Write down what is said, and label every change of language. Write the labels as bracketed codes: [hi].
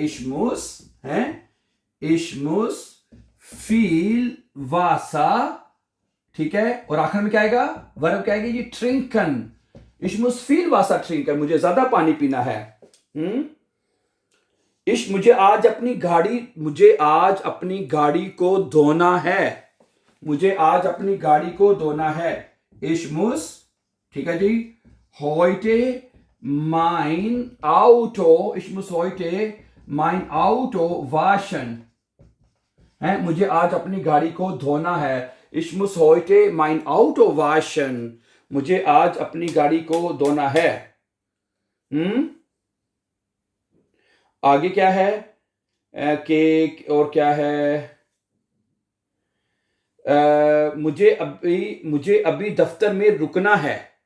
[de] Ich muss viel Wasser, [hi] ठीक है, और आखिर में क्या आएगा? वर्ब क्या आएगा? ये trinken. [de] Ich muss viel Wasser trinken, [hi] मुझे ज्यादा पानी पीना है. मुझे आज अपनी गाड़ी को धोना है. मुझे आज अपनी गाड़ी को धोना है. [de] Ich muss, [hi] ठीक है जी, [de] heute mein Auto, ich muss heute mein Auto waschen. [hi] है, मुझे आज अपनी गाड़ी को धोना है. [de] Ich muss heute mein Auto waschen. [hi] मुझे आज अपनी गाड़ी को धोना है. आगे क्या है? और क्या है? मुझे अभी दफ्तर में रुकना है.